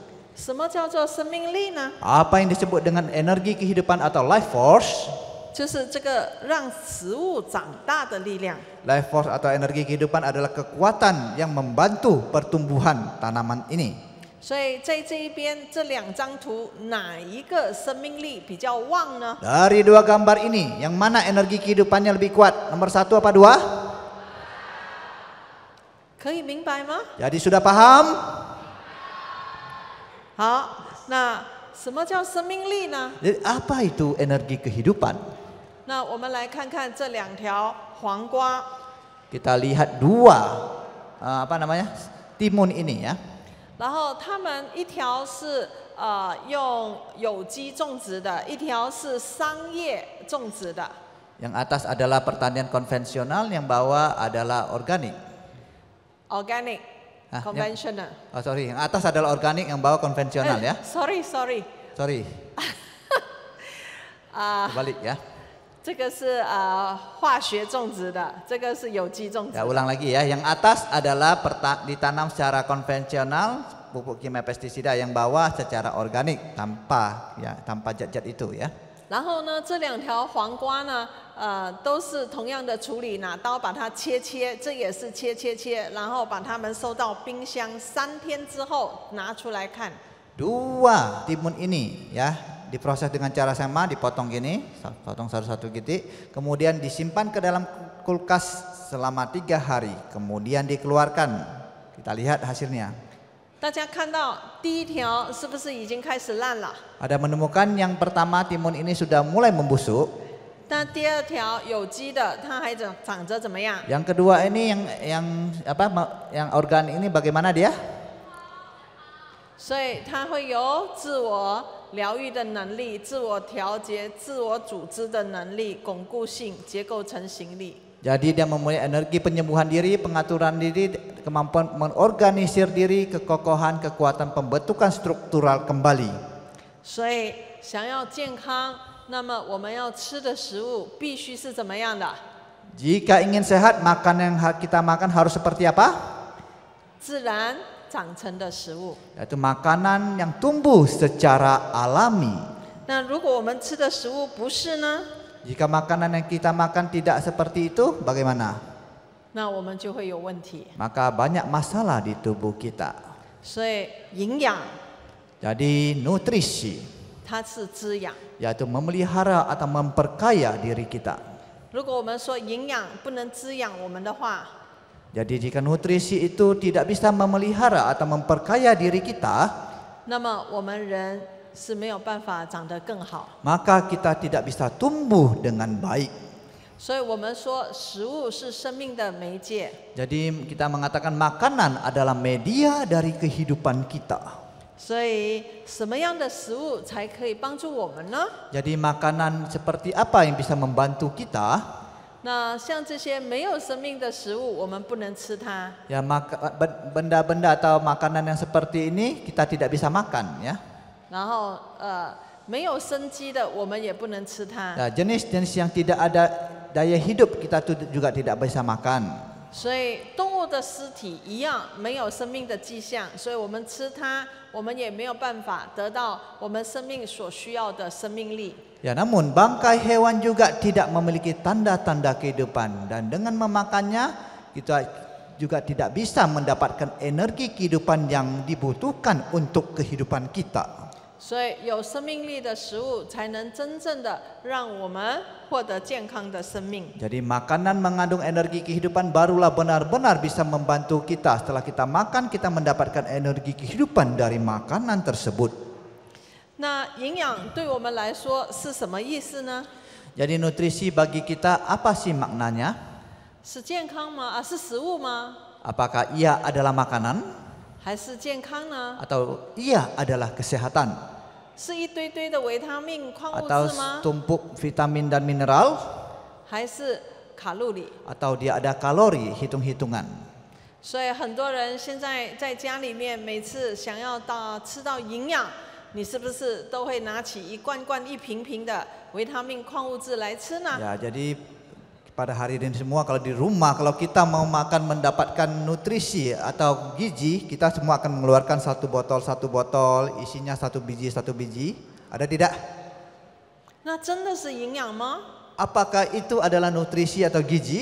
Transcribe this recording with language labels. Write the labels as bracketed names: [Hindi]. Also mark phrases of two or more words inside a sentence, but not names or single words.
[Chinese] 什么叫做生命力呢？ [Indonesian] Apa yang disebut dengan energi kehidupan atau [English] life force? [Chinese] 就是这个让食物长大的力量。 [English] Life force [Indonesian] atau energi kehidupan adalah kekuatan yang membantu pertumbuhan tanaman ini. [Chinese] 所以在这一边这2张图，哪一个生命力比较旺呢？ [Indonesian] Dari 2 gambar ini, yang mana energi kehidupannya lebih kuat? Nomor 1 apa 2? [Chinese] 可以明白吗？ [Indonesian] Jadi sudah paham? [Chinese] 好，那什么叫生命力呢？ [Indonesian] Jadi apa itu energi kehidupan? [Chinese] 那我们来看看这2条黄瓜， [Indonesian] Kita lihat 2 timun ini ya. [Chinese] 然后它们一条是用有机种植的，一条是商业种植的。 [Indonesian] Yang atas adalah pertanian konvensional, yang bawah adalah organik. [English] organic, conventional. Oh sorry, [Indonesian] yang atas adalah organik, yang bawah konvensional ya. Sorry. Sorry. ，Balik ya. [Chinese] 这个是化学种植的，这个是有机种植 Ya 的。 [Indonesian] ulang lagi ya, yang atas adalah ditanam secara konvensional pupuk kimia pestisida, yang bawah secara organik tanpa zat-zat itu ya. [Chinese] 然后呢，这2条黄瓜呢，都是同样的处理，拿刀把它切，这也是切，然后把它们收到冰箱3天之后拿出来看。 [Indonesian] Dua timun ini ya diproses dengan cara sama, dipotong gini, potong satu-satu gitu, kemudian disimpan ke dalam kulkas selama 3 hari, kemudian dikeluarkan. Kita lihat hasilnya. [Chinese] 大家看到第1条是不是已经开始烂了？ [Indonesian] Ada menemukan yang pertama timun ini sudah mulai membusuk. [Chinese] 那第2条有机的，它还长着怎么样？ [Indonesian] Yang kedua ini yang organik ini bagaimana dia? [Chinese] 所以它会有自我疗愈的能力、自我调节、自我组织的能力、巩固性、结构成型力。 [Indonesian] Jadi dia mempunyai energi penyembuhan diri, pengaturan diri, kemampuan mengorganisir diri, kekokohan, kekuatan pembentukan struktural kembali. [Chinese] 所以想要健康，那么我们要吃的食物必须是怎么样的？ [Indonesian] Jika ingin sehat, makanan yang kita makan harus seperti apa? [Chinese] 自然长成的食物。 [Indonesian] Yaitu makanan yang tumbuh secara alami. [Chinese] 那如果我们吃的食物不是呢？ [Indonesian] Jika makanan yang kita makan tidak seperti itu, bagaimana? [Chinese] 那我们就会有问题。 [Indonesian] Maka banyak masalah di tubuh kita. [Chinese] 所以营养 [Indonesian] Jadi nutrisi, [Chinese] 它是滋养。 [Indonesian] yaitu memelihara atau memperkaya diri kita. [Chinese] 如果我们说营养不能滋养我们的话， [Indonesian] Jadi jika nutrisi itu tidak bisa memelihara atau memperkaya diri kita, [Chinese] 那么我们人是没有办法长得更好。 [Indonesian] maka kita tidak bisa tumbuh dengan baik. [Chinese] 所以我们说食物是生命的媒介。 [Indonesian] Jadi kita mengatakan makanan adalah media dari kehidupan kita. [Chinese] 所以什么样的食物才可以帮助我们呢？ [Indonesian] Jadi makanan seperti apa yang bisa membantu kita? [Chinese] 那像这些没有生命的食物，我们不能吃它。 [Indonesian] Ya benda-benda atau makanan yang seperti ini kita tidak bisa makan ya. [Chinese] 然后没有生机的，我们也不能吃它。 [Indonesian] Nah, jenis-jenis yang tidak ada daya hidup kita juga tidak bisa makan. [Chinese] 所以动物的尸体一样没有生命的迹象，所以我们吃它，我们也没有办法得到我们生命所需要的生命力。 [Indonesian] Ya, namun bangkai hewan juga tidak memiliki tanda-tanda kehidupan, dan dengan memakannya kita juga tidak bisa mendapatkan energi kehidupan yang dibutuhkan untuk kehidupan kita. [Chinese] 所以有生命力的食物才能真正的让我们获得健康的生命。 [Indonesian] Jadi makanan mengandung energi kehidupan barulah benar-benar bisa membantu kita. Setelah kita makan, kita mendapatkan energi kehidupan dari makanan tersebut. [Chinese] 那营养对我们来说是什么意思呢？ [Indonesian] Jadi nutrisi bagi kita apa sih maknanya? [Chinese] 是健康吗？是食物吗？ [Indonesian] Apakah ia adalah makanan [Chinese] 还是健康呢？ [Indonesian] atau ia adalah kesehatan [Chinese] 是一堆堆的维他命、矿物 atau 质吗？ [Indonesian] tumpuk vitamin dan mineral [Chinese] 还是卡路里？ [Indonesian] atau dia ada kalori hitung-hitungan? [Chinese] 所以很多人现在在家里面，每次想要吃到营养，你是不是都会拿起一罐罐、一瓶瓶的维他命、矿物质来吃呢？ [Indonesian] Ya, jadi pada hari ini semua kalau di rumah, kalau kita mau makan mendapatkan nutrisi atau gizi, kita semua akan mengeluarkan satu botol, isinya satu biji. Ada tidak? [Chinese] 那真的是营养吗？ [Indonesian] Apakah itu adalah nutrisi atau gizi?